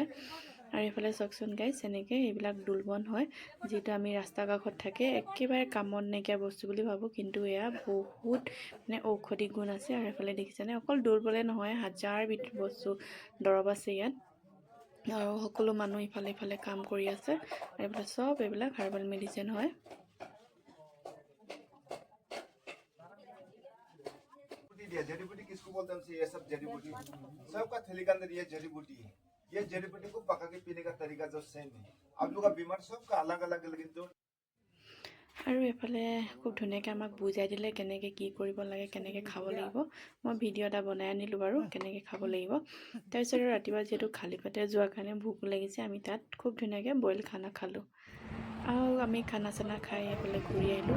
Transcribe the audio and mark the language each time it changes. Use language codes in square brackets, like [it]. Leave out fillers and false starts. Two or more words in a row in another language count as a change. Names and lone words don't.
[as] আৰু এইফালে চাওকচোন গাইজ, এনেকৈ এইবিলাক দোলবন হয়, যিহেতু আমি ৰাস্তা কাষত থাকে একেবাৰে কামত নাইকিয়া বস্তু বুলি ভাবোঁ, কিন্তু এয়া বহুত মানে ঔষধি গুণ আছে। আৰু এইফালে দেখিছেনে, অকল দৌৰবলে নহয়, হাজাৰ বিধ বস্তু দৰৱ আছে ইয়াত, আৰু সকলো মানুহ ইফালে ইফালে কাম কৰি আছে। আৰু এইফালে চব এইবিলাক [en] herbal medicine [as] হয়। [hi] जड़ी बूटी किसको बोलते हैं? ये सब जड़ी बूटी सबका थैली के अंदर ये जड़ी बूटी है। ये जड़ी बूटी को पका के पीने का तरीका जो सेम है। आप लोग का बीमार सबका अलग अलग लेकिन जो [as] আৰু এইফালে খুব ধুনীয়াকৈ আমাক বুজাই দিলে কেনেকৈ কি কৰিব লাগে, কেনেকৈ খাব লাগিব। মই ভিডিঅ' এটা বনাই আনিলোঁ বাৰু, কেনেকৈ খাব লাগিব। তাৰপিছত ৰাতিপুৱা যিহেতু খালী পেটে যোৱাৰ কাৰণে ভোক লাগিছে, আমি তাত খুব ধুনীয়াকৈ বইল খানা খালোঁ। আৰু আমি খানা চানা খাই এইফালে ঘূৰি আহিলোঁ।